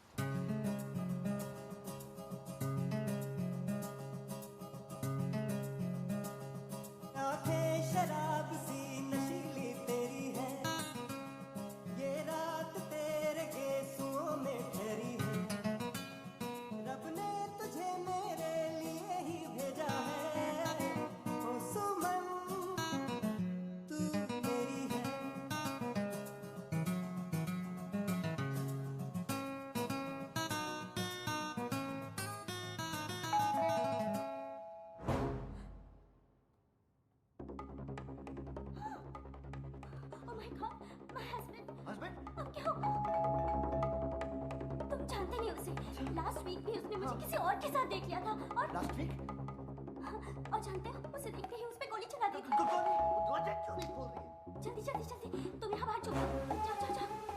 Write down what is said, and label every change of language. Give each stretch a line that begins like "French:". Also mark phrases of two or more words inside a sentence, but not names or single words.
Hindi: आंखें शराब सी नशीली तेरी है, ये रात तेरे गेसुओं में ठहरी है। रब ने तुझे मेरे लिए ही भेजा है, ओ सुमन तू मेरी है।
English: Oh my God, my husband.
Hindi: हस्बैंड? अब क्या होगा? तुम जानते नहीं उसे।
English: last week
Hindi: भी उसने मुझे किसी और के साथ देख लिया था, और
English: last week?
Hindi: और जानते हो, उसे देखते ही उस पे गोली चला दी थी। क्यों नहीं बोल रही है? जल्दी जल्दी जल्दी, तुम यहाँ बाहर चुप जाओ जाओ जाओ जाओ।